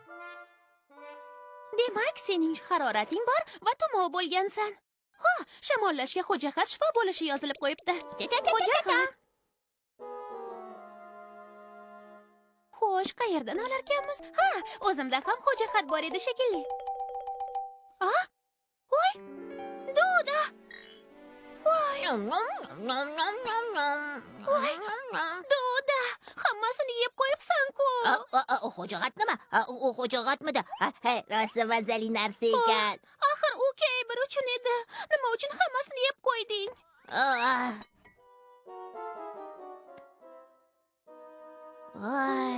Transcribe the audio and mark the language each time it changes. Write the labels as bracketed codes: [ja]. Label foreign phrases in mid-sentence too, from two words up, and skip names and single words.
[uz] Demak, sening harorating bor va tumov bo'lgansan. Ha, shamollashga xo'jahat shifo bo'lishi yozilib qo'yibdi. Xo'jahat. Xo'sh, qayerdan olarkanmiz? Ha, o'zimda ham xo'jahat bor edi shekilli. Voy! Duda! Voy! Duda! Hammasini yeb qo'yibsan-ku. Xo'jahat nima? U xo'jahatmidi? Rosa mazali narsa ekan. Axir u Keyber uchun edi. Nima uchun hammasini yeb qo'yding? Voy.